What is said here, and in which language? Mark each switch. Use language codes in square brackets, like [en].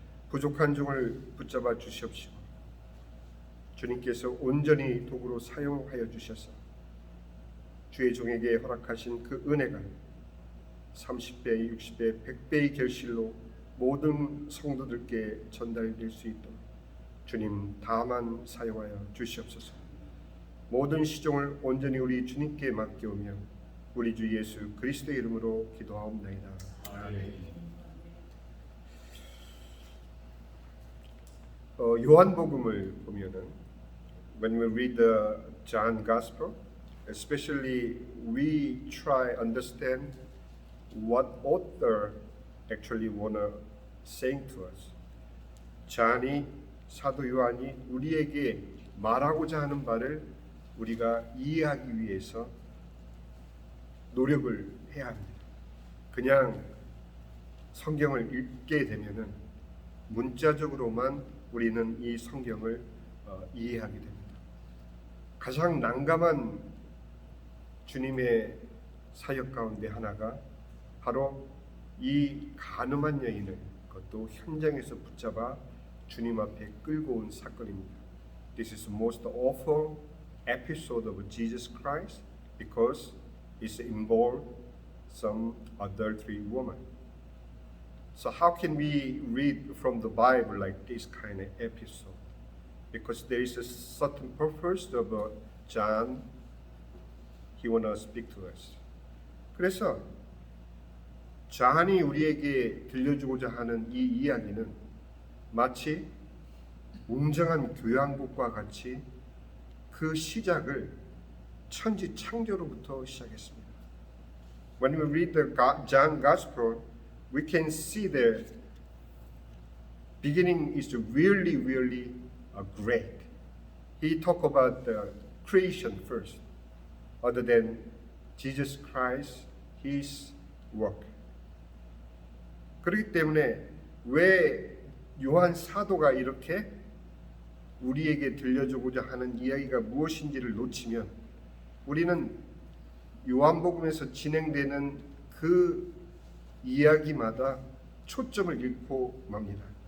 [ko] 부족한 종을 붙잡아 주시옵시고 주님께서 온전히 도구로 사용하여 주셔서 주의 종에게 허락하신 그 은혜가 30배, 60배, 100배의 결실로 모든 성도들께 전달될 수 있도록 주님 다만 사용하여 주시옵소서. 모든 시종을 온전히 우리 주님께 맡겨오며 우리 주 예수 그리스도의 이름으로 기도하옵나이다. 아멘. 요한복음을 보면은 [en] when we read the John Gospel, especially we try understand what author actually wanna saying to us. [ko] 사도 요한이 우리에게 말하고자 하는 바를 우리가 이해하기 위해서 노력을 해야 합니다. 그냥 성경을 읽게 되면은 문자적으로만 우리는 이 성경을 이해하게 됩니다. 가장 난감한 주님의 사역 가운데 하나가 바로 이 간음한 여인을 그것도 현장에서 붙잡아 주님 앞에 끌고 온 사건입니다. [en] This is the most awful episode of Jesus Christ because it involved some adultery woman. So how can we read from the Bible like this kind of episode? Because there is a certain purpose of John. He want to speak to us. [ko] 그래서 잔이 우리에게 들려주고자 하는 이 이야기는 마치 웅장한 교향곡과 같이 그 시작을 천지 창조로부터 시작했습니다. [en] When we read the John Gospel, we can see the beginning is really great. He talk about the creation first, other than Jesus Christ, His work. [ko] 그렇기 때문에 왜 요한 사도가 이렇게 우리에게 들려주고자 하는 이야기가 무엇인지를 놓치면 우리는 요한복음에서 진행되는 그 이야기마다 초점을 잃고 맙니다.